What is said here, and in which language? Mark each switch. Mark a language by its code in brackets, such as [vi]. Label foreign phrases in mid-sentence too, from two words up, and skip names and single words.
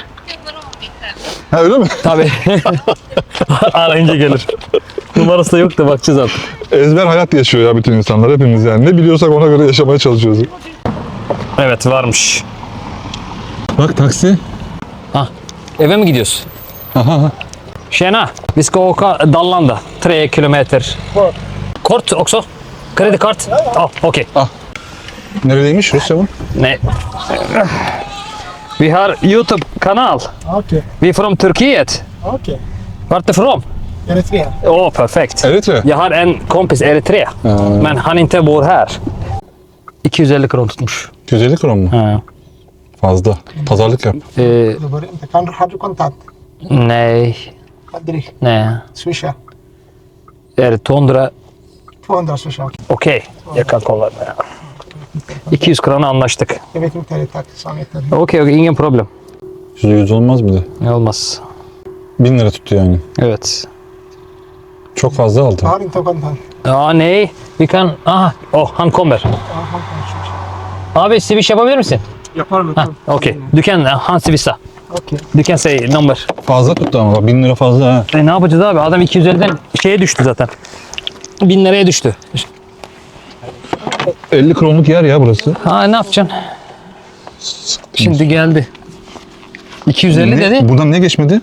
[tr] Ha öyle mi? Tabii. Arayınca gelir. Numarası da yok da bakacağız artık. Ezber hayat yaşıyor ya bütün insanlar, hepimiz yani. Ne biliyorsak ona göre yaşamaya çalışıyoruz. Evet varmış. Bak taksi. Eve mi gidiyorsun? Aha. [sv] Tjena, vi ska åka Dallanda, 3 kilometer. Kort också? [tr] Kredi kart? [sv] Ja, okej. [tr] Neredeymiş Rusya mı? [sv] Nej. Vi har YouTube-kanal. Okay. Vi är från Turkiet. Okay. Vart är från? Eritrea. Åh, perfekt. Eritrea. Jag har en kompis Eritrea, men han inte bor här. [tr] 250 kron tutmuş. 250 kron mu? Ha. Fazla. Pazarlık yap. [sv] Har du kontant? Nej, Kadri. nej. Swisha. Är det 200? 200 swisha. Okej. Okej, jag kan kolla. 200 [tr] krona anlaştık. [sv] Jag vet inte, tack. Samvete. Okey, ingen problem. [tr] %100 olmaz bir de. Olmaz. 1000 lira tuttu yani. Evet. Çok fazla aldı. [sv] Har inte kontant. Ja, nej. Vi kan... Aha, han kommer. [tr] Abi swish yapabilir misin? Yaparım. Ha, okey. [sv] Han swish'a. Okey. [en] Du can say number. [tr] Fazla tuttu ama bak, 1000 lira fazla ha. Ne yapacağız abi? Adam 250'den şeye düştü zaten. 1000 liraya düştü. 50 kronluk yer ya burası. Ha ne yapacaksın? Şimdi geldi. 250 dedi. Buradan niye geçmedi?